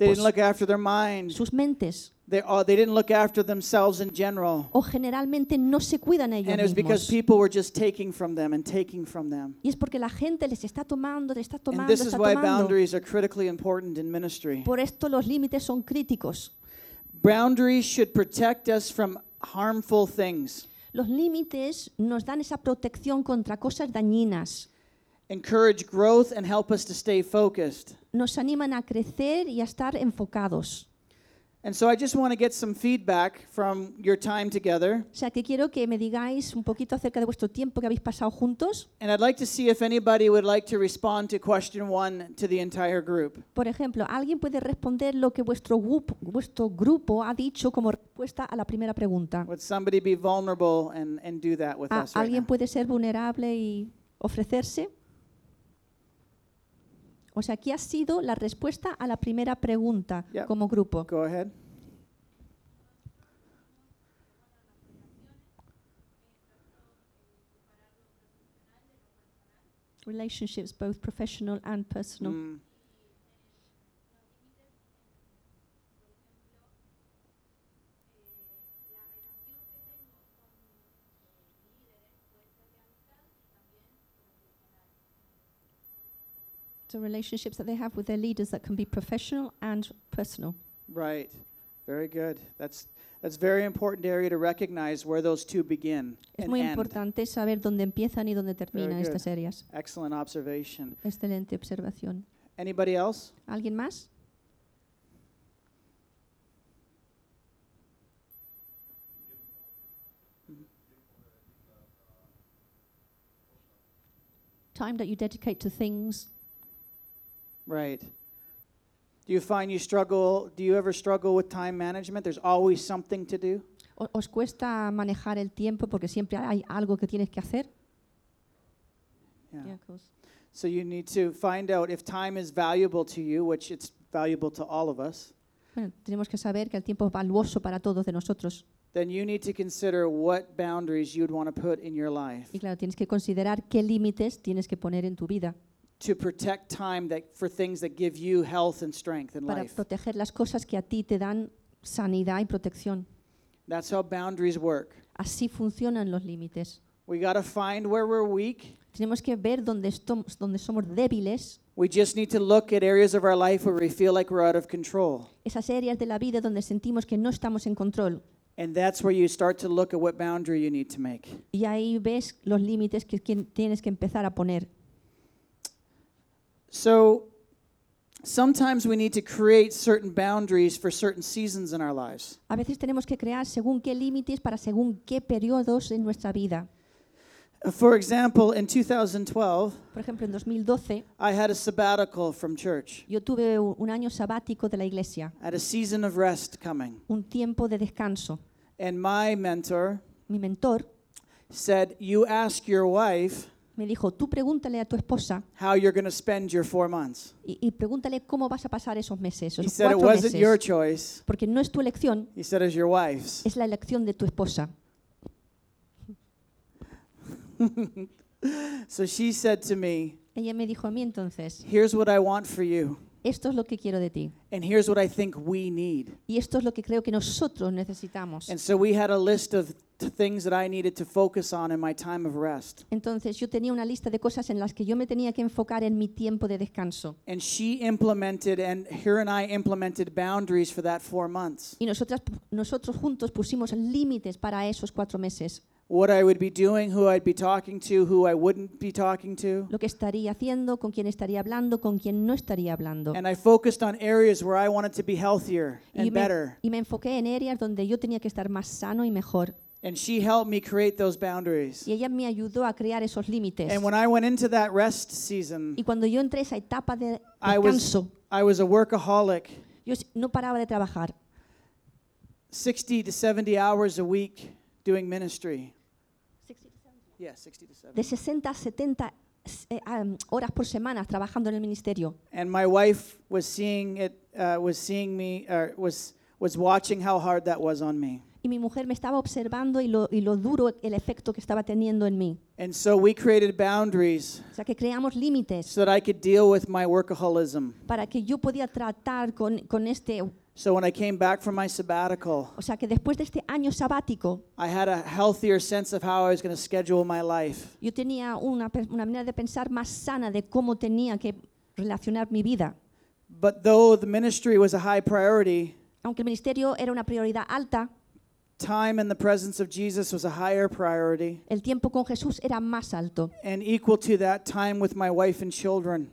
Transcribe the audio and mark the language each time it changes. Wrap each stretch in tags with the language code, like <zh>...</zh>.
<en>They didn't look after their minds.</en> <es>Sus mentes.</es> <en>They didn't look after themselves in general.</en> <es>O generalmente no se cuidan ellos mismos.</es> <en>And it was because people were just taking from them and taking from them.</en> <es>Y es porque la gente les está tomando, les está tomando.</es> <en>And this is why boundaries are critically important in ministry.</en> <es>Por esto los límites son críticos.</es> <en>Boundaries should protect us from harmful things.</en> <es>Los límites nos dan esa protección contra cosas dañinas.</es> <en>Encourage growth and help us to stay focused.</en> <es>Nos animan a crecer y a estar enfocados.</es> <en>And so I just want to get some feedback from your time together.</en> <es>O sea, que quiero que me digáis un poquito acerca de vuestro tiempo que habéis pasado juntos.</es> <en>And I'd like to see if anybody would like to respond to question one to the entire group.</en> <es>Por ejemplo, ¿alguien puede responder lo que vuestro grupo ha dicho como respuesta a la primera pregunta?</es> <en>Would somebody be vulnerable and do that with us?</en> <es>¿Alguien</es> <en>right</en> <es>puede</es> <en>now</en> <es>ser vulnerable y ofrecerse? O sea, ¿qué ha sido la respuesta a la primera pregunta como grupo?</es> <en>Go ahead. Relationships, both professional and personal. Mm. So relationships that they have with their leaders that can be professional and personal. Right. Very good. That's very important area to recognize where those two begin.</en> <es>Es muy importante saber dónde empiezan y dónde terminan estas áreas.</es> <en>Excellent observation.</en> <es>Excelente observación.</es> <en>Anybody else?</en> <es>¿Alguien más?</es> <en>Time that you dedicate to things. Right. Do you find you struggle? Do you ever struggle with time management? There's always something to do.</en> <es>¿Os cuesta manejar el tiempo porque siempre hay algo que tienes que hacer?</es> <en>Yeah, of course. So you need to find out if time is valuable to you, which it's valuable to all of us.</en> <es>Bueno, tenemos que saber que el tiempo es valioso para todos de nosotros.</es> <en>Then you need to consider what boundaries you'd want to put in your life.</en> <es>Y claro, tienes que considerar qué límites tienes que poner en tu vida.</es> <en>To protect time that for things that give you health and strength in life.</en> <es>Para proteger las cosas que a ti te dan sanidad y protección.</es> <en>That's how boundaries work.</en> <es>Así funcionan los límites.</es> <en>We got to find where we're weak.</en> <es>Tenemos que ver dónde somos débiles.</es> <en>We just need to look at areas of our life where we feel like we're out of control.</en> <es>Esas áreas de la vida donde sentimos que no estamos en control.</es> <en>And that's where you start to look at what boundary you need to make.</en> <es>Y ahí ves los límites que tienes que empezar a poner.</es> <en>So sometimes we need to create certain boundaries for certain seasons in our lives.</en> <es>A veces tenemos que crear según qué límites para según qué periodos en nuestra vida.</es> <en>For example, in 2012,</en> <es>por ejemplo, en 2012,</es> <en>I had a sabbatical from church.</en> <es>Yo tuve un año sabático de la iglesia.</es> <en>I had a season of rest coming.</en> <es>Un tiempo de descanso.</es> <en>And my mentor,</en> <es>mi mentor,</es> <en>said, "You ask your wife."</en> <es>Me dijo, tú pregúntale a tu esposa</es> <en>how you're going to spend your 4 months.</en> <es>Y pregúntale cómo vas a pasar esos meses, esos</es> <en>he said it wasn't your choice.</en> <es>Porque no es tu elección.</es> <en>He said it's your wife's.</en> <es>Es la elección de tu esposa.</es> <en>So she said to me,</en> <es>ella me dijo a mí entonces,</es> <en>here's what I want for you.</en> <es>Esto es lo que quiero de ti.</es> <en>And here's what I think we need.</en> <es>Y esto es lo que creo que nosotros necesitamos.</es> <en>And so we had a list of things that I needed to focus on in my time of rest.</en> <es>Entonces yo tenía una lista de cosas en las que yo me tenía que enfocar en mi tiempo de descanso.</es> <en>And she implemented, and her and I implemented boundaries for that 4 months.</en> <es>Y nosotros juntos pusimos límites para esos 4 meses.</es> <en>What I would be doing, who I'd be talking to, who I wouldn't be talking to.</en> <es>Lo que estaría haciendo, con quién estaría hablando, con quién no estaría hablando.</es> <en>And I focused on areas where I wanted to be healthier and better.</en> <es>Y me enfoqué en áreas donde yo tenía que estar más sano y mejor.</es> <en>And she helped me create those boundaries.</en> <es>Y ella me ayudó a crear esos límites.</es> <en>And when I went into that rest season,</en> <es>y cuando yo entré esa etapa de descanso,</es> <en>I was a workaholic.</en> <es>Yo no paraba de trabajar.</es> <en>60 to 70 hours a week. Doing ministry. 60 to 70. Yeah, 60 to 70.</en> <es>De 60 a 70 horas por semana trabajando en el ministerio.</es> <en>And my wife was seeing it, was watching how hard that was on me.</en> <es>Y mi mujer me estaba observando y lo duro el efecto que estaba teniendo en mí.</es> <en>And so we created boundaries.</en> <es>O sea que creamos límites.</es> <en>So that I could deal with my workaholism.</en> <es>Para que yo podía tratar con este.</es> <en>So when I came back from my sabbatical,</en> <es>o sea que después de este año sabático,</es> <en>I had a healthier sense of how I was going to schedule my life.</en> <es>Yo tenía una manera de pensar más sana de cómo tenía que relacionar mi vida.</es> <en>But though the ministry was a high priority,</en> <es>aunque el ministerio era una prioridad alta,</es> <en>time in the presence of Jesus was a higher priority.</en> <es>El tiempo con Jesús era más alto.</es> <en>And equal to that, time with my wife and children.</en>